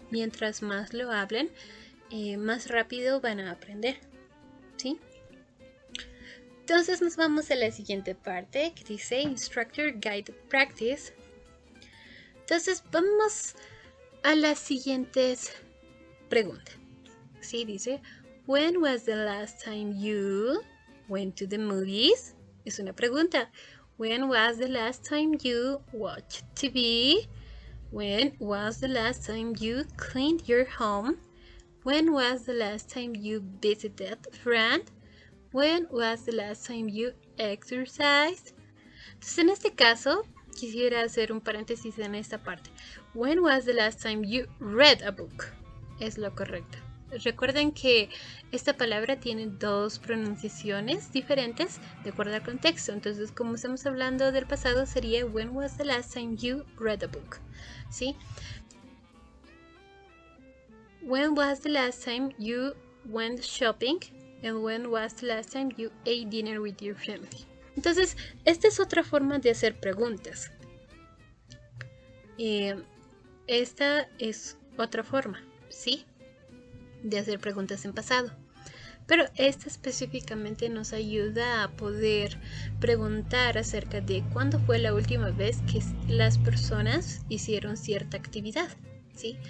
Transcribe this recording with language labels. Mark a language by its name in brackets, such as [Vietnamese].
[Spanish] Mientras más lo hablen, más rápido van a aprender, ¿sí? Entonces nos vamos a la siguiente parte que dice Instructor Guide Practice. Entonces vamos a las siguientes preguntas. Sí, dice, [English] When was the last time you went to the movies? [Spanish] Es una pregunta. [English] When was the last time you watched TV? When was the last time you cleaned your home? When was the last time you visited a friend? When was the last time you exercised? [Spanish] Entonces, en este caso, quisiera hacer un paréntesis en esta parte. [English] When was the last time you read a book? [Spanish] Es lo correcto. Recuerden que esta palabra tiene dos pronunciaciones diferentes de acuerdo al contexto. Entonces, como estamos hablando del pasado, sería [English] When was the last time you read a book? [Spanish] ¿Sí? [English] When was the last time you went shopping? And when was the last time you ate dinner with your family? [Spanish] Entonces, esta es otra forma de hacer preguntas. Esta es otra forma, ¿sí? De hacer preguntas en pasado. Pero esta específicamente nos ayuda a poder preguntar acerca de cuándo fue la última vez que las personas hicieron cierta actividad, ¿sí?